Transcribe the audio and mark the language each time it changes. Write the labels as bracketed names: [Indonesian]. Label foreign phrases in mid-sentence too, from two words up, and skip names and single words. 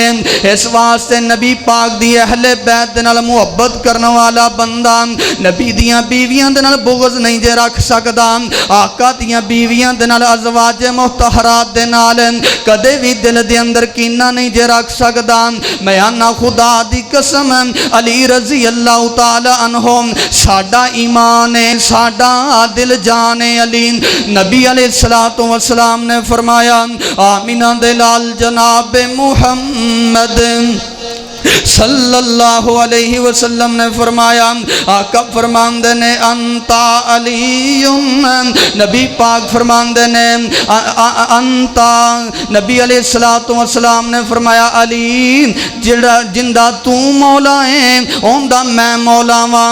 [Punjabi] اس واسطے نبی پاک دی اہلِ بیت دے نال محبت کرنے والا بندہ نبی دیاں بیویاں دے نال بغض نہیں جے رکھ سکدا. آقا دیاں بیویاں دے نال ازواجِ مطہرات دے نال کدے بھی دل دے اندر کینہ نہیں جے رکھ سکدا. میں آناں خدا دی قسم علی [Arabic] رضي الله تعالى عنه [Punjabi] ساڈا ایمان ہے، ساڈا دل جان ہے علی. نبی [Arabic] عليه الصلاة والسلام [Punjabi] نے فرمایا آمنہ دے لال جناب محمد [Arabic] صلى الله عليه وسلم [Punjabi] نے فرمایا، آقا فرماندے نے [Arabic] أنت علي. [Punjabi] نبی پاک فرماندے نے انت، نبی [Arabic] عليه الصلاة والسلام [Punjabi] نے فرمایا علی جیڑا جندا توں مولا ہے اوہندا میں مولا واں.